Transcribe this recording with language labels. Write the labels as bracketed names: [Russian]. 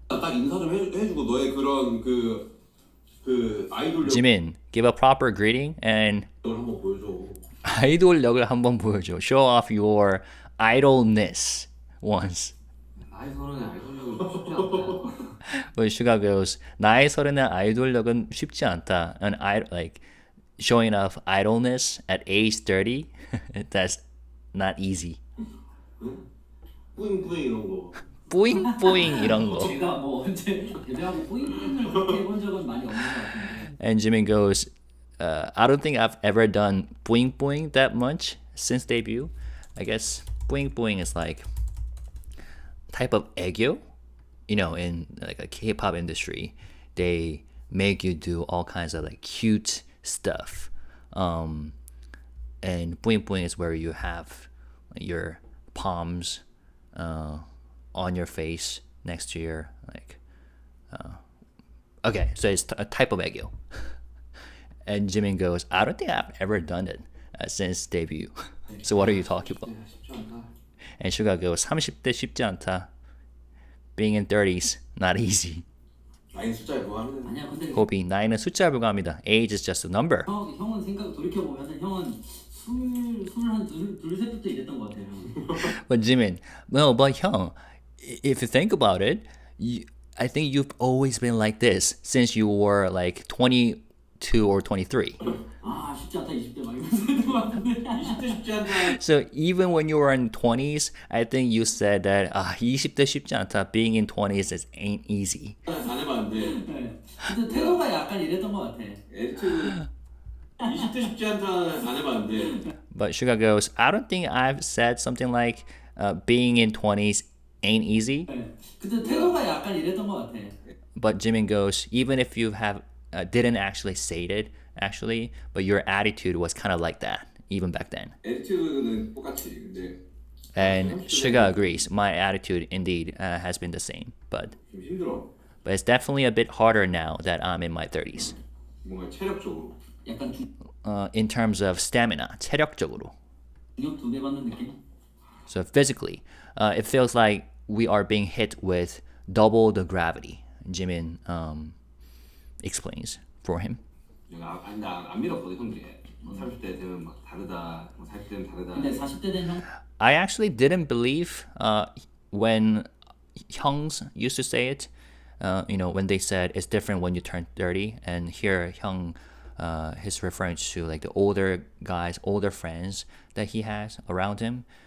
[Korean] 딱 인사 좀 해주고 너의 그런 그 아이돌 [English] Jimin, give a proper greeting and [Korean] 력을 한번 보여줘. 아이돌력을 한번 보여줘. [English] Show off your idolness once. [Korean] 나이 서른에 아이돌력은 쉽지 않다. [English] But Suga goes, [Korean] 나이 서른의 아이돌력은 쉽지 않다. [English] And like showing off idolness at age 30, that's not easy. [Korean] 뿌잉뿌잉 이런 거. 뿌잉뿌잉 이런 거. 제가 뭐 언제 데뷔하고 뿌잉뿌잉을 그렇게 해본 적은 많이 없는 것 같은데. [English] And Jimin goes, I don't think I've ever done boing boing that much since debut. I guess boing boing is like type of aegyo. You know, in like a K-pop industry, they make you do all kinds of like cute stuff. And boing boing is where you have your palms on your face next to your like. Okay, so it's a type of aegyo. And Jimin goes, I don't think I've ever done it since debut. So what are you talking about? [Korean] 쉽지 않다. [English] And Suga goes, [Korean] 30대 쉽지 않다. [English] Being in 30s, not easy. [Korean] 나이 숫자에 뭐하는 아니야 근데 호비, 나이는 숫자에 불과합니다. [English] Age is just a number. [Korean] 형은 생각 돌이켜보면 형은 스물한 둘셋부터 이랬던 것 같아요. [English] But Jimin, no, but 형, if you think about it, I think you've always been like this since you were like 22 or 23. [Korean] 아 쉽지 않다 20대 막 이러면서 했던 것 같은데. 20대 쉽지 않다. [English] So even when you were in 20s, I think you said that [Korean] 20대 쉽지 않다. [English] Being in 20s is ain't easy. [Korean] 안 해봤는데 네. 근데 태도가 약간 이랬던 것 같아. 애초에 20대 쉽지 않다 안 해봤는데 [English] But Suga goes, I don't think I've said something like being in 20s ain't easy. [Korean] 네. 근데 태도가 약간 이랬던 것 같아. [English] But Jimin goes, even if you have didn't actually say it, actually, but your attitude was kind of like that, even back then. [Korean] 애티튜드는 똑같이 근데 [English] And Suga agrees. My attitude indeed has been the same, [Korean] 좀 힘들어. [English] but it's definitely a bit harder now that I'm in my 30s. [Korean] 뭔가 체력적으로 약간 [English] In terms of stamina, [Korean] 체력적으로. 중력 2배 받는 느낌? [English] So physically, it feels like we are being hit with double the gravity. Jimin explains for him. [Korean] 내가 안 믿었거든 형들이. 30대 되면 막 다르다. 40대 되면 다르다. 근데 40대 된 형 [English] I actually didn't believe when Hyungs used to say it. When they said it's different when you turn 30, and here Hyung is referring to like the older guys, older friends that he has around him.